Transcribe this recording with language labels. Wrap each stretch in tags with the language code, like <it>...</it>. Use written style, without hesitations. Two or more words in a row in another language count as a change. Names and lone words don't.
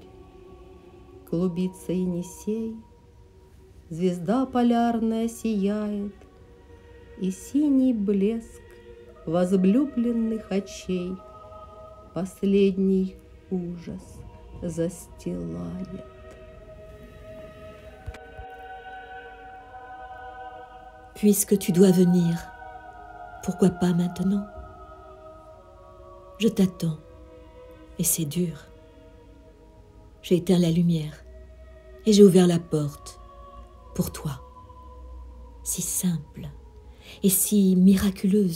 <ru>Клубится Енисей, звезда полярная сияет, и синий блеск возлюбленных очей последний ужас застилает.</ru> <fr>Puisque tu dois venir, pourquoi pas maintenant? Je t'attends, et c'est dur. J'ai éteint la lumière et j'ai ouvert la porte pour toi, si simple et si miraculeuse.</fr>